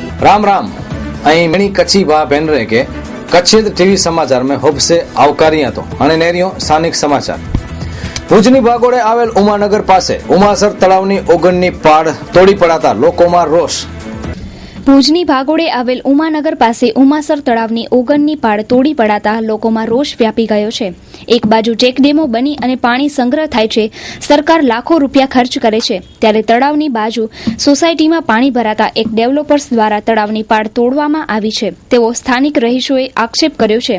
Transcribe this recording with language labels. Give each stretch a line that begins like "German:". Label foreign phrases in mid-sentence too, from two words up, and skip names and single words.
Kachhi: राम राम। अहीं मणी कच्ची बा बहन रहे के कच्छेद टीवी समाचार में होब से आवकारिया तो अने नेरियो स्थानिक समाचार।
Gujarati: ભુજની ભાગોળે આવેલ ઉમાનગર પાસે ઉમાસર તળાવની ઓગણની પાળ તોડી પડાતા લોકોમાં રોષ। ભુજની ભાગોળે આવેલ ઉમાનગર પાસે ઉમાસર તળાવની ઓગણની પાળ તોડી પડાતા લોકોમાં રોષ વ્યાપી ગયો છે। એક બાજુ ચેકડેમો બની અને પાણી સંગ્રહ થાય છે, સરકાર લાખો રૂપિયા ખર્ચ કરે છે, ત્યારે તળાવની બાજુ સોસાયટીમાં પાણી ભરાતા એક ડેવલપર્સ દ્વારા તળાવની પાળ તોડવામાં આવી છે તેવો સ્થાનિક રહીશોએ આક્ષેપ કર્યો છે।